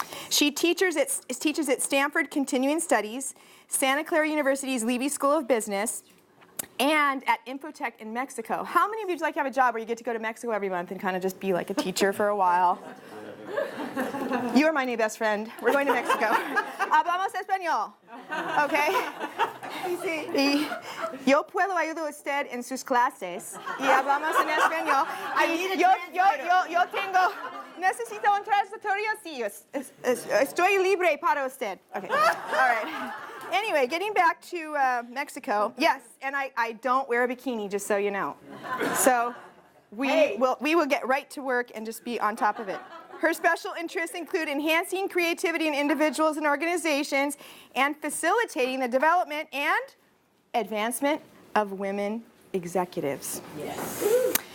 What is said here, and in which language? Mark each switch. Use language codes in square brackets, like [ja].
[en] She teaches at Stanford Continuing Studies, Santa Clara University's Levy School of Business, and at Infotech in Mexico. How many of you would like to have a job where you get to go to Mexico every month and kind of just be like a teacher for a while? You are my new best friend. We're going to Mexico. [es] Hablamos español. [en] Okay? [es] Y yo puedo ayudar a usted en sus clases. Y hablamos en español. Yo tengo... ¿Necesita un transitorio? Sí, estoy libre para usted. [en] Okay. All right. Anyway, getting back to Mexico. Yes, and I don't wear a bikini, just so you know. So we will get right to work and just be on top of it. Her special interests include enhancing creativity in individuals and organizations and facilitating the development and advancement of women executives. Yes.